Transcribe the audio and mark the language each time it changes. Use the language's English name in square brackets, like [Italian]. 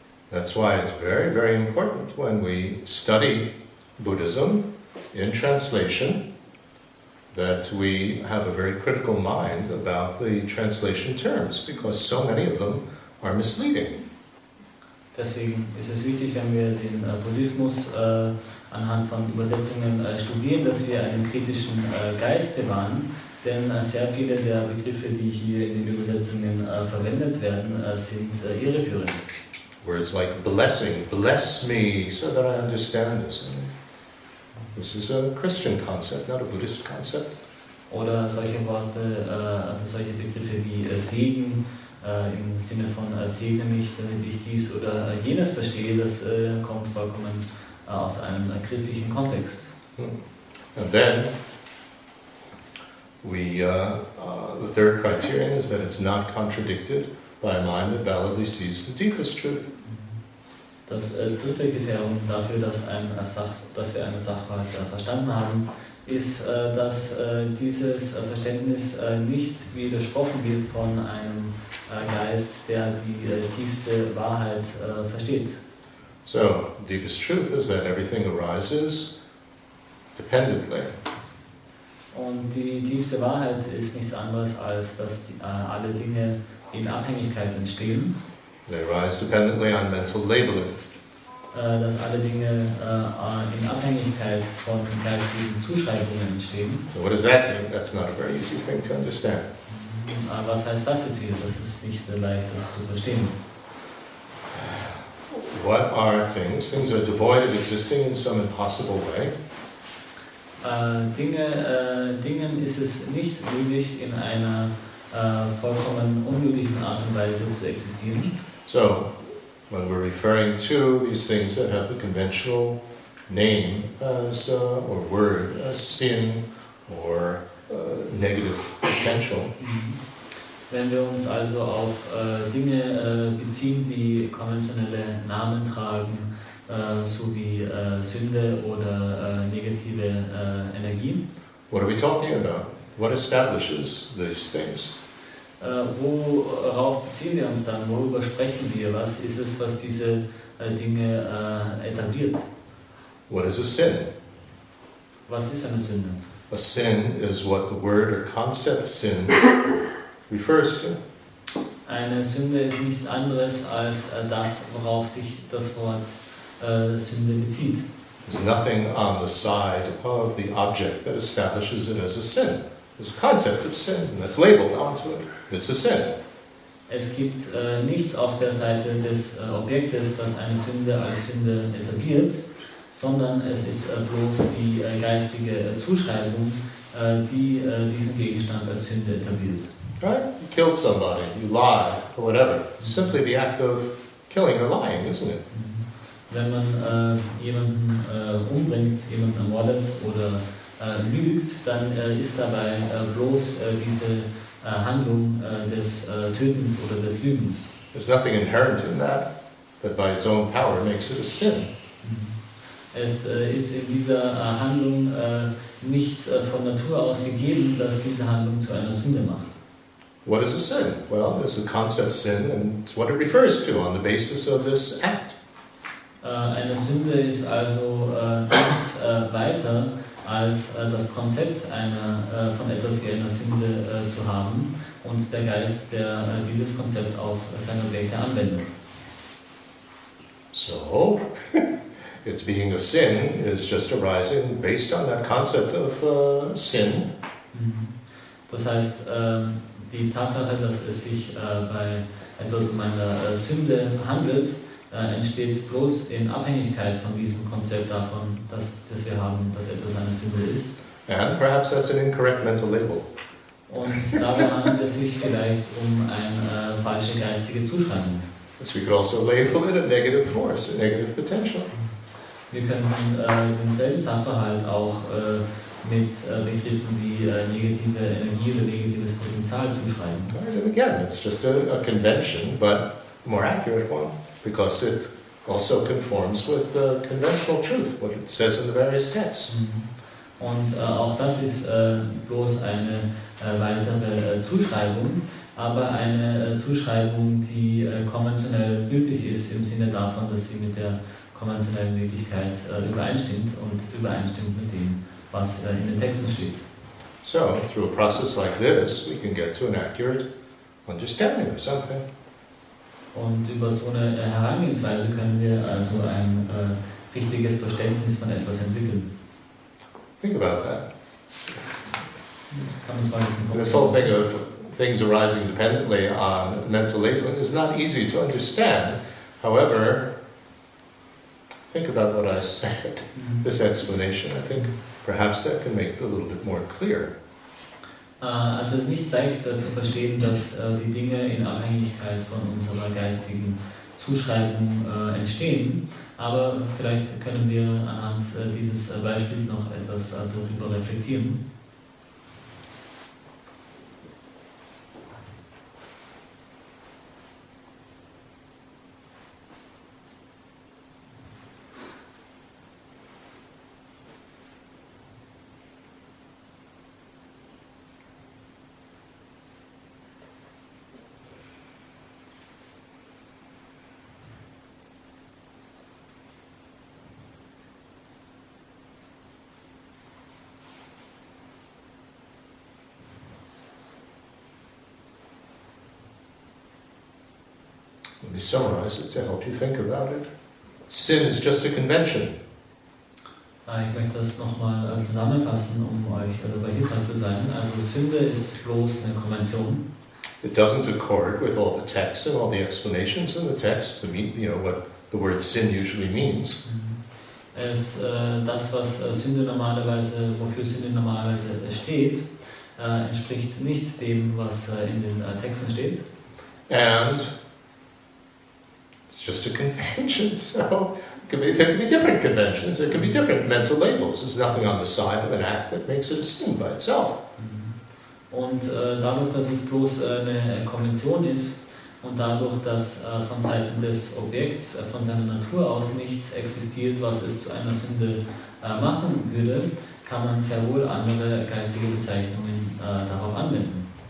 [English] That's why it's very, very important when we study Buddhism in translation that we have a very critical mind about the translation terms, because so many of them are misleading. [German] Deswegen ist es wichtig, wenn wir den Buddhismus anhand von Übersetzungen studieren, dass wir einen kritischen Geist bewahren, denn sehr viele der Begriffe, die hier in den Übersetzungen verwendet werden, sind irreführend. [English] Words like blessing, bless me so that I understand this. This is a Christian concept, not a Buddhist concept. [German] Oder solche Worte, also solche Begriffe wie Segen, im Sinne von segne mich, damit ich dies oder jenes verstehe, das kommt vollkommen aus einem christlichen Kontext. [English] And then the third criterion is that it's not contradicted by a mind that validly sees the deepest truth. [German] Das dritte Kriterium dafür, dass wir einen Sachverhalt verstanden haben, ist, dass dieses Verständnis nicht widersprochen wird von einem Geist, der die tiefste Wahrheit versteht. [English] So, deepest truth is that everything arises dependently. [German] Und die tiefste Wahrheit ist nichts anderes, als dass alle Dinge in Abhängigkeit entstehen. [English] They arise dependently on mental labeling. [German] Dass alle Dinge in Abhängigkeit von geistigen Zuschreibungen entstehen. [English] So what does that mean? That's not a very easy thing to understand. [German] Was heißt das jetzt hier? Das ist nicht leicht, das zu verstehen. [English] What are things? Things are devoid of existing in some impossible way. [German] Dingen ist es nicht möglich, in einer vollkommen unmöglichen Art und Weise zu existieren. [English] So, when we're referring to these things that have the conventional name as, or word as sin or negative potential, [German] Wenn wir uns also auf Dinge beziehen, die konventionelle Namen tragen, so wie Sünde oder negative Energien, [English] what are we talking about? What establishes these things? [German] Worauf beziehen wir uns dann? Worüber sprechen wir? Was ist es, was diese Dinge etabliert? [English] What is a sin? [German] Was ist eine Sünde? [English] A sin is what the word or concept sin refers to. [German] Eine Sünde ist nichts anderes als das, worauf sich das Wort Sünde bezieht. [English] There's nothing on the side of the object that establishes it as a sin. There's a concept of sin, and that's labeled onto it. It's a sin. [German] Es gibt nichts auf der Seite des Objektes, das eine Sünde als Sünde etabliert, sondern es ist bloß die geistige Zuschreibung, die diesen Gegenstand als Sünde etabliert. [English] Right? You killed somebody, you lie, or whatever. It's simply the act of killing or lying, isn't it? [German] Wenn man jemanden umbringt, jemanden ermordet oder lügt, dann ist dabei bloß diese Handlung des Tötens oder des Lügens. [English] There's nothing inherent in that by its own power makes it a sin. [German] Es ist in dieser Handlung nichts von Natur aus gegeben, das diese Handlung zu einer Sünde macht. [English] What is a sin? Well, there's the concept sin, and it's what it refers to on the basis of this act. [German] Eine Sünde ist also nichts weiter als das Konzept von etwas wie einer Sünde zu haben und der Geist, der dieses Konzept auf seine Objekte anwendet. [English] So, its being a sin is just arising based on that concept of sin. [German] Das heißt, die Tatsache, dass es sich bei etwas um eine Sünde handelt, entsteht bloß in Abhängigkeit von diesem Konzept davon, dass wir haben, dass etwas eine Sünde ist. [English] And perhaps that's an incorrect mental label. [German] Und dabei handelt es sich vielleicht um eine falsche geistige Zuschreibung. [English] So we could also label it a negative force, a negative potential. [German] Wir können denselben Sachverhalt auch mit Begriffen wie negative Energie oder negatives Potenzial zuschreiben. [English] Right? And again, it's just a convention, but a more accurate one, because it also conforms with conventional truth, what it says in the various texts. [German] Und auch das ist bloß eine weitere Zuschreibung, aber eine Zuschreibung, die konventionell gültig ist, im Sinne davon, dass sie mit der konventionellen Wirklichkeit übereinstimmt und übereinstimmt mit dem, was in den Texten steht. [English] So, through a process like this, we can get to an accurate understanding of something. [German] Und über so eine Herangehensweise können wir also ein richtiges Verständnis von etwas entwickeln. [English] Think about that. [German] Das kann uns mal [English] And this whole thing of things arising dependently on mental labeling is not easy to understand. However, think about what I said, this explanation. I think perhaps that can make it a little bit more clear. [German] Also es ist nicht leicht zu verstehen, dass die Dinge in Abhängigkeit von unserer geistigen Zuschreibung entstehen, aber vielleicht können wir anhand dieses Beispiels noch etwas darüber reflektieren. [English] me summarize it to help you think about it. Sin is just a convention. [German] Ich möchte das nochmal zusammenfassen, um euch dabei hilfreich zu sein. Also Sünde ist bloß eine Konvention. [English] It doesn't accord with all the texts and all the explanations in the text to mean, what the word sin usually means. [German] Das, was Sünde normalerweise, wofür Sünde normalerweise steht, entspricht nicht dem, was in den Texten steht. [English] And it's just a convention, so there can be different conventions, there can be different mental labels. There's nothing on the side of an act that makes it a sin by itself. [German] Und dadurch, dass es bloß eine Konvention ist und dadurch, dass von Seiten des Objekts, von seiner Natur aus nichts existiert, was es zu einer Sünde machen würde, kann man sehr wohl andere geistige Bezeichnungen darauf anwenden.